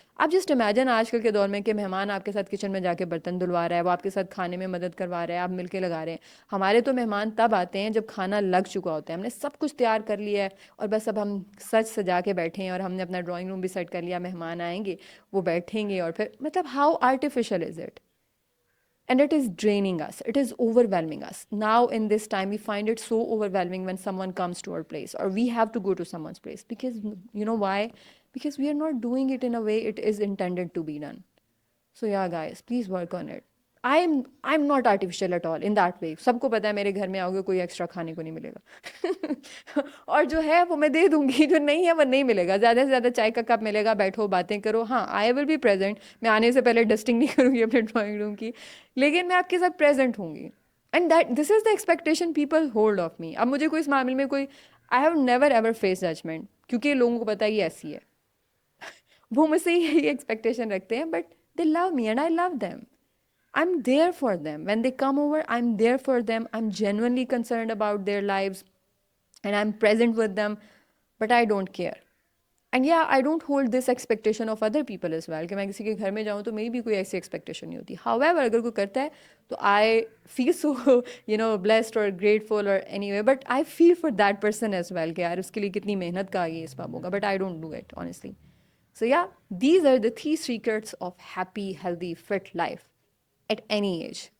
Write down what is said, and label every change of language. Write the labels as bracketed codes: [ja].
[ur] آپ just imagine آج کل کے دور میں کہ مہمان آپ کے ساتھ کچن میں جا کے برتن دھلوا رہا ہے, وہ آپ کے ساتھ کھانے میں مدد کروا رہا ہے, آپ مل کے لگا رہے ہیں. ہمارے تو مہمان تب آتے ہیں جب کھانا لگ چکا ہوتا ہے, ہم نے سب کچھ تیار کر لیا ہے اور بس اب ہم سج سجا کے بیٹھے ہیں اور ہم نے اپنا ڈرائنگ روم بھی سیٹ کر لیا. مہمان آئیں گے, وہ بیٹھیں گے اور پھر مطلب [en] How artificial is it. And it is draining us, it is overwhelming us now. In this time we find it so overwhelming when someone comes to our place or we have to go to someone's place, because you know why? Because we are not doing it in a way it is intended to be done. So yeah guys, please work on it. I'm not artificial at all in that way. [ur] سب کو پتا ہے میرے گھر میں آؤ گے کوئی extra کھانے کو نہیں ملے گا اور جو ہے وہ میں دے دوں گی, جو نہیں ہے وہ نہیں ملے گا. زیادہ سے زیادہ چائے کا کپ ملے گا, بیٹھو باتیں کرو. ہاں [en] I will be present, [ur] میں آنے سے پہلے ڈسٹنگ نہیں کروں گی اپنے ڈرائنگ روم کی, لیکن میں آپ کے ساتھ پریزنٹ ہوں گی. [en] And that this is the expectation people hold of me. [ur] اب مجھے کوئی اس معاملے میں کوئی, [en] I have never ever face judgement, [ur] کیونکہ لوگوں کو پتا ہے یہ ایسی ہے. وہ مجھ سے یہی ایکسپیکٹیشن رکھتے ہیں, [en] But they love me and I love them. I'm there for them. When they come over, I'm there for them. I'm genuinely concerned about their lives and I'm present with them, but I don't care. And yeah, I don't hold this expectation of other people as well [ur] کہ میں کسی کے گھر میں جاؤں تو میری بھی کوئی ایسی ایکسپیکٹیشن نہیں ہوتی. [en] However, [ur] اگر کوئی کرتا ہے تو [en] I feel so blessed or grateful or anyway, but I feel for that person as well [ur] کہ یار اس کے لیے کتنی محنت کا یہ اسباب ہوگا, [en] but I don't do it honestly. So yeah, these are the 3 secrets of happy, healthy, fit life at any age.